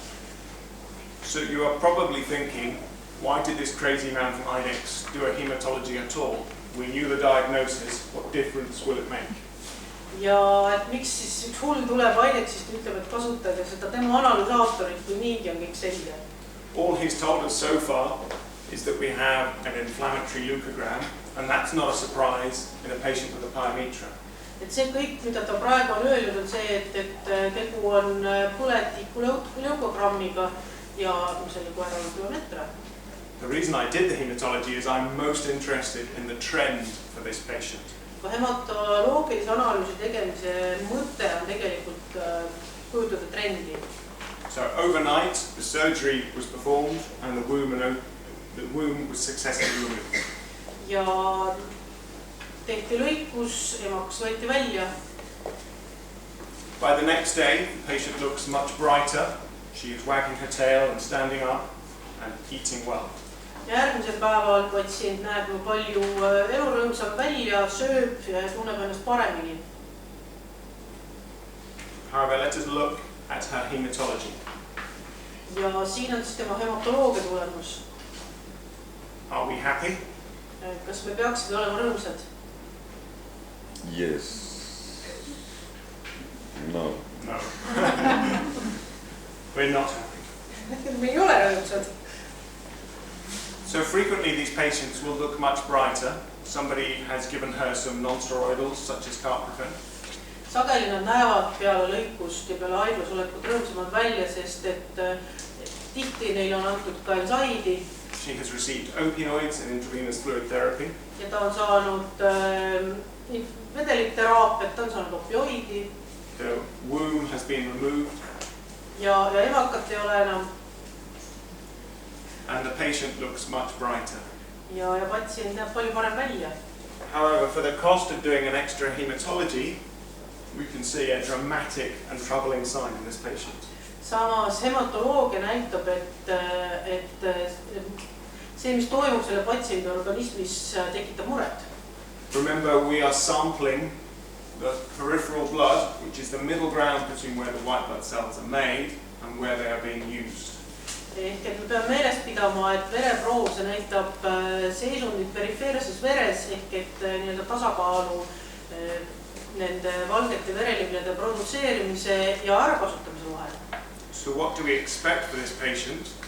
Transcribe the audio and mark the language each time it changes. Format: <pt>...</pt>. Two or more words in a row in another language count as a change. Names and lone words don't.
<en>So you are probably thinking, why did this crazy man from IDEX do a hematology at all? We knew the diagnosis, what difference will it make?</en> <et>Ja et miks siis üks hull tuleb IDEXist ja ütleb, et kasutage seda tema analüüsaatorit, kui niigi on kõik selge.</et> <en>All he's told us so far is that we have an inflammatory leukogram, and that's not a surprise in a patient with a pyometra.</en> <et>Et see kõik, mida ta praegu on öelnud, on see, et tegu on põletiku leukogrammiga ja selle koera on biometra.</et> <en>The reason I did the hematology is I'm most interested in the trend for this patient.</en> <et>Hematoloogilise analüüsi tegemise mõte on tegelikult kujutada trendi.</et> <en>So overnight the surgery was performed and the womb was successfully removed.</en> <et>Ja tehti lõikus, emakas võeti välja.</et> <en>By the next day the patient looks much brighter. She is wagging her tail and standing up and eating well.</en> <et>Järgmisel päeval patsient näeb palju elurõõmsam välja, sööb ja tunneb ennast paremini.</et> <en>However, let us look at her hematology.</en> <et>Ja siin on siis tema hematoloogia tulemus.</et> <en>Are we happy?</en> <et>Kas me peaksime olema rõõmsad?</et> <en>Yes. No. No. We're not happy.</en> <et>Me ei ole rõõmsad.</et> <en>So frequently these patients will look much brighter. Somebody has given her some non-steroidals such as carprofen.</en> <et>Sageli nad näevad peale lõikust ja peale haiglas olekut rõõmsamad välja, sest et tihti neil on antud ka ensaidi.</et> <en>She has received opioids and intravenous fluid therapy.</en> <et>Ja ta on saanud vedelitteraapiat, ta on saanud opioidi.</et> <en>The womb has been removed.</en> <et>Ja emakat ei ole enam.</et> <en>And the patient looks much brighter.</en> <et>Ja patsient näeb palju parem välja.</et> <en>However, for the cost of doing an extra hematology, we can see a dramatic and troubling sign in this patient.</en> <et>Samas hematoloogia näitab, et see, mis toimub selle patsiendi organismis, tekitab muret.</et> <en>Remember, we are sampling the peripheral blood, which is the middle ground between where the white blood cells are made and where they are being used.</en> <et>Ehk et me peame meeles pidama, et vereproov see näitab seisundit perifeerses veres ehk et nii-öelda tasakaalu nende valgete vereliblede produtseerimise ja ärakasutamise vahel.</et> <en>So what do we expect for this patient?</en>